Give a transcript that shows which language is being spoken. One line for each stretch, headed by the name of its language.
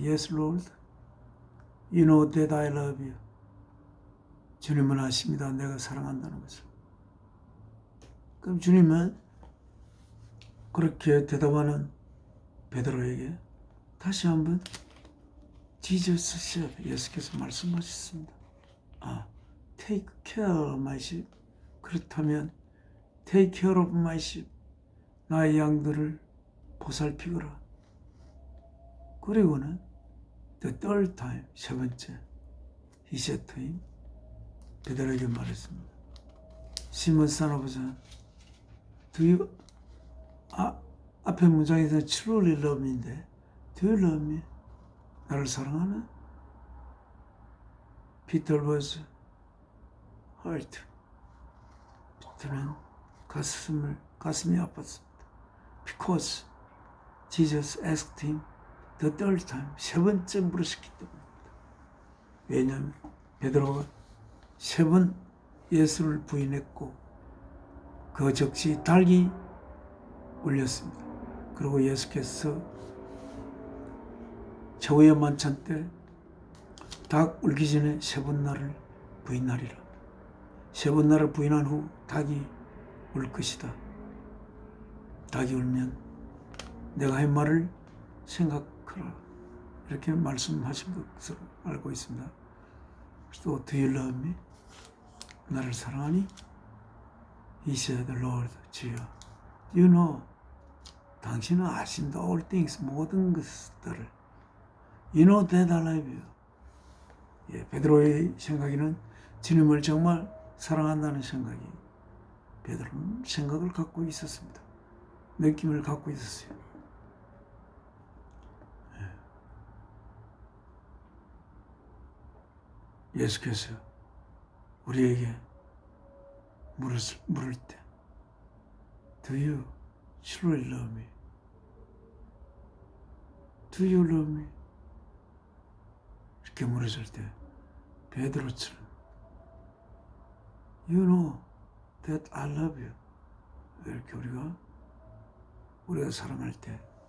English: Yes, Lord. You know that I love you.
Korean: 주님은 아십니다. 내가 사랑한다는 것을. 그럼 주님은 그렇게 대답하는 베드로에게 다시 한번
English: Jesus said,
Korean: 예수께서 말씀하셨습니다.
English: take care of my sheep.
Korean: 그렇다면
English: take care of my sheep.
Korean: 나의 양들을 보살피거라. 그리고는
English: the third time, 3번째, he said to him,
Korean: 베드로에게 말했습니다.
English: 시몬 사나부장, do you,
Korean: 앞에 문장에서는
English: truly love me인데, do you love me?
Korean: 나를 사랑하나?
English: Peter was hurt.
Korean: 피터는 가슴이 아팠습니다.
English: Because Jesus asked him the third time,
Korean: 3번째 물으셨기 때문입니다. 왜냐하면 베드로가 3번 예수를 부인했고 그 즉시 닭이 울렸습니다. 그리고 예수께서 최후의 만찬 때 닭 울기 전에 3번 나를 부인하리라. 3번 나를 부인한 후 닭이 울 것이다. 닭이 울면 내가 한 말을 생각하라. 이렇게 말씀하신 것으로 알고 있습니다.
English: 또 Do you love me?
Korean: 나를 사랑하니?
English: He said, Lord, 주여, you know,
Korean: 당신은 아신다.
English: All things,
Korean: 모든 것들을.
English: You know that I love you.
Korean: 베드로의 생각에는 주님을 정말 사랑한다는 생각이 베드로는 생각을 갖고 있었습니다. 느낌을 갖고 있었어요. 예수께서 우리에게 물을 때
English: Do you truly love me? Do you love me?
Korean: 이렇게 물었을 때 베드로처럼
English: You know that I love you.
Korean: 이렇게 우리가 사랑할 때